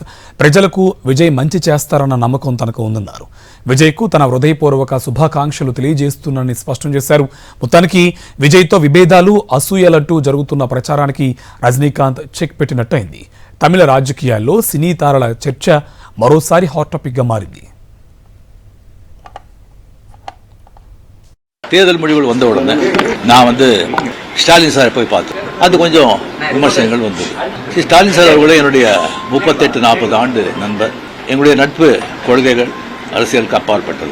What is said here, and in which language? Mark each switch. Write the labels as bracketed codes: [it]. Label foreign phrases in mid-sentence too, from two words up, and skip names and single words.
[te] ప్రజలకు విజయ్ మంచి చేస్తారన్న నమ్మకం తనకు ఉందన్నారు. విజయ్కు తన హృదయపూర్వక శుభాకాంక్షలు తెలియజేస్తున్నారని స్పష్టం చేశారు. మొత్తానికి విజయ్తో విభేదాలు, అసూయలంటూ జరుగుతున్న ప్రచారానికి రజనీకాంత్ చెక్ పెట్టినట్టయింది. తమిళ రాజకీయాల్లో సినీ తారల చర్చ మరోసారి హాట్ టాపిక్ గా మారింది. [ta] தேர்தல் முடிவுகள் வந்த உடனே நான் ஸ்டாலின் சாரை போய் பார்த்தேன். அது கொஞ்சம் விமர்சனங்கள் வந்தது. ஸ்டாலின் சார் அவர்களே என்னுடைய 38-40 ஆண்டு நண்பர். எங்களுடைய நட்பு கொள்கைகள் அரசியலுக்கு அப்பாற்பட்டது.